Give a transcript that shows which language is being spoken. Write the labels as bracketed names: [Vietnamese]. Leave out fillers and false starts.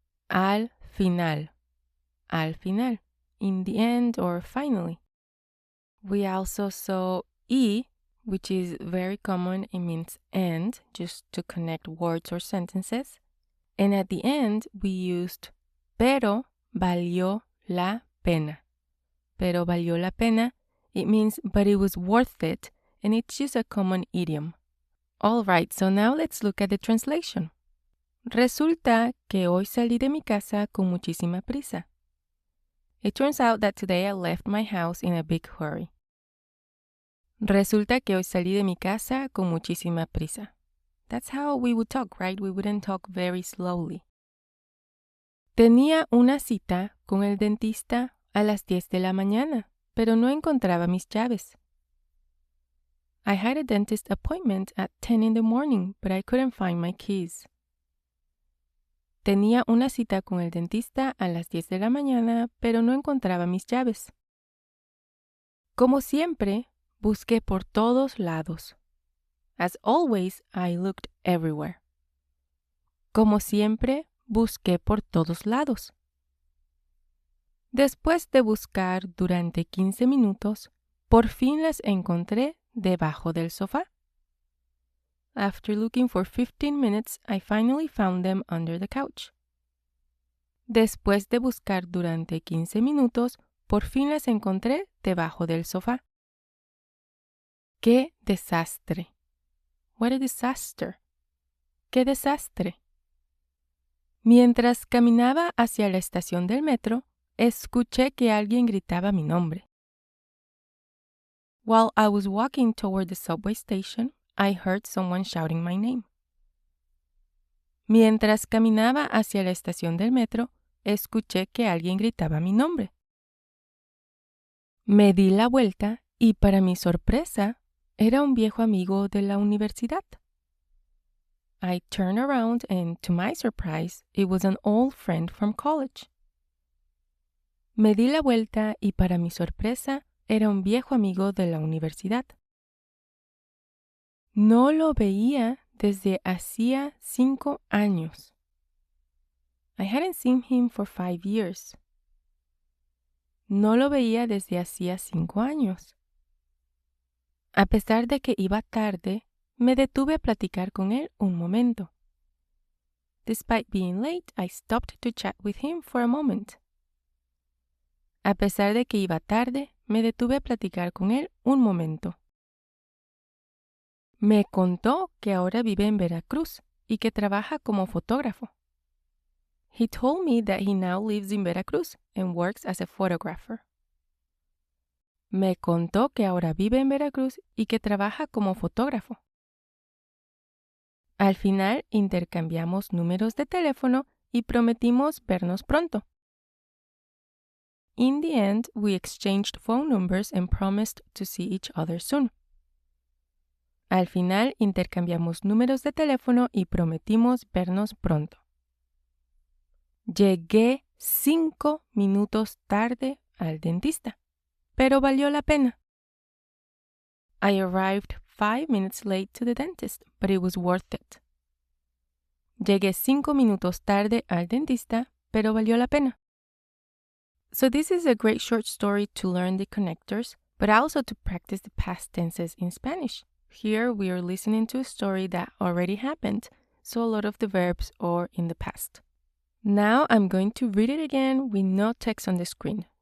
[Spanish] Al final, [English] in the end or finally. We also saw y, which is very common. It means and, just to connect words or sentences. And at the end, we used [Spanish] pero valió la pena. Pero valió la pena, [English] it means but it was worth it, and it's just a common idiom. All right, so now let's look at the translation. [Spanish] Resulta que hoy salí de mi casa con muchísima prisa. [English] It turns out that today I left my house in a big hurry. [Spanish] Resulta que hoy salí de mi casa con muchísima prisa. [English] That's how we would talk, right? We wouldn't talk very slowly. [Spanish] Tenía una cita con el dentista a las 10 de la mañana, pero no encontraba mis llaves. [English] I had a dentist appointment at 10 in the morning, but I couldn't find my keys. [Spanish] Tenía una cita con el dentista a las 10 de la mañana, pero no encontraba mis llaves. Como siempre, busqué por todos lados. [English] As always, I looked everywhere. [Spanish] Como siempre, busqué por todos lados. Después de buscar durante 15 minutos, por fin las encontré debajo del sofá. [English] After looking for 15 minutes, I finally found them under the couch. [Spanish] Después de buscar durante 15 minutos, por fin las encontré debajo del sofá. ¡Qué desastre! [English] What a disaster. [Spanish] ¡Qué desastre! Mientras caminaba hacia la estación del metro, escuché que alguien gritaba mi nombre. [English] While I was walking toward the subway station, I heard someone shouting my name. [Spanish] Mientras caminaba hacia la estación del metro, escuché que alguien gritaba mi nombre. Me di la vuelta y para mi sorpresa, era un viejo amigo de la universidad. [English] I turned around and, to my surprise, it was an old friend from college. [Spanish] Me di la vuelta y para mi sorpresa, era un viejo amigo de la universidad. No lo veía desde hacía 5 años. [English] I hadn't seen him for 5 years. [Spanish] No lo veía desde hacía 5 años. A pesar de que iba tarde, me detuve a platicar con él un momento. [English] Despite being late, I stopped to chat with him for a moment. [Spanish] A pesar de que iba tarde, me detuve a platicar con él un momento. Me contó que ahora vive en Veracruz y que trabaja como fotógrafo. [English] He told me that he now lives in Veracruz and works as a photographer. [Spanish] Me contó que ahora vive en Veracruz y que trabaja como fotógrafo. Al final intercambiamos números de teléfono y prometimos vernos pronto. [English] In the end, we exchanged phone numbers and promised to see each other soon. [Spanish] Al final intercambiamos números de teléfono y prometimos vernos pronto. Llegué 5 minutos tarde al dentista, pero valió la pena. [English] I arrived 5 minutes late to the dentist, but it was worth it. [Spanish] Llegué 5 minutos tarde al dentista, pero valió la pena. [English] So this is a great short story to learn the connectors, but also to practice the past tenses in Spanish. Here we are listening to a story that already happened, so a lot of the verbs are in the past. Now I'm going to read it again with no text on the screen.